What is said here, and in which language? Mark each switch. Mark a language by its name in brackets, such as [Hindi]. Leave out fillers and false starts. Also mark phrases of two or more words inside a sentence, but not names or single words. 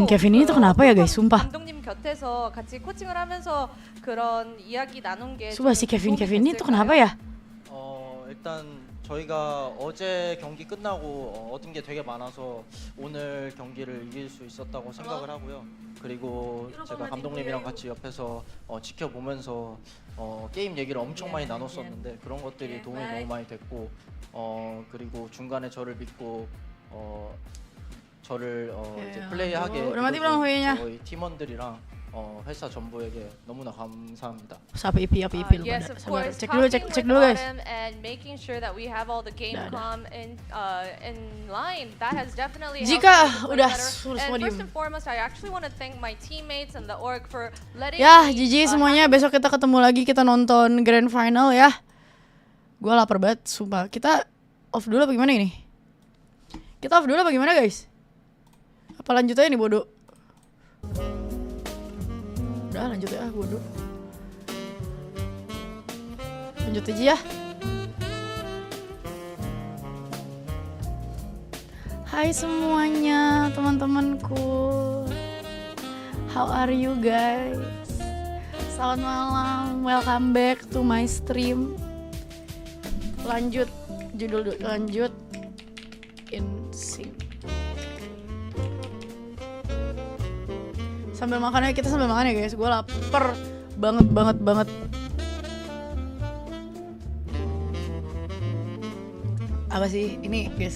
[Indonesian] Kevin ini tuh kenapa ya guys, sumpah. [Korean] 감독님 곁에서 같이 코칭을 하면서 그런 이야기 나눈 게 [Indonesian] Sumpah si Kevin ini tuh kenapa ya? [Korean] 일단 저희가 어제 경기 끝나고 얻은 게 되게 많아서 오늘 경기를 이길 수 있었다고 생각을 하고요. 그리고 제가 감독님이랑 같이 옆에서 지켜보면서 게임 얘기를 엄청 많이 나눴었는데 그런 것들이 도움이 너무 많이 됐고 그리고 중간에 저를 믿고 저를 이제 플레이하게 [Indonesian] udah mati belum [Korean] 해주고 Huyanya? 저희 팀원들이랑 회사 전부에게 너무나 감사합니다. [Indonesian] Apa IP lupa. [English] Yes, of [Indonesian] Sabar, [English] course. [Indonesian] cek dulu guys. [English] And making sure that we have all the game [Indonesian] Udah. [English] com in line. That has definitely [Indonesian] Jika [English] helped us to play [Indonesian] udah [English] better. [Indonesian] semua [English] And first [Indonesian] diem. [English] and foremost, I actually want to thank my teammates and the org for letting [Indonesian] Ya, [English] me, [Indonesian] GG semuanya. Besok kita ketemu lagi, kita nonton grand final ya. Gua lapar banget, sumpah. Kita off dulu apa gimana ini? Kita off dulu apa gimana guys? Apa lanjut aja nih bodoh? Udah lanjut ya bodoh. Lanjut aja ya. Hai semuanya teman-temanku. [English] How are you guys? [Indonesian] Selamat malam, [English] welcome back to my stream. [Indonesian] Lanjut judul dulu, lanjut [English] in sync. [Indonesian] Sambil makan ya, kita sambil makan ya guys. Gue lapar banget. Apa sih ini guys?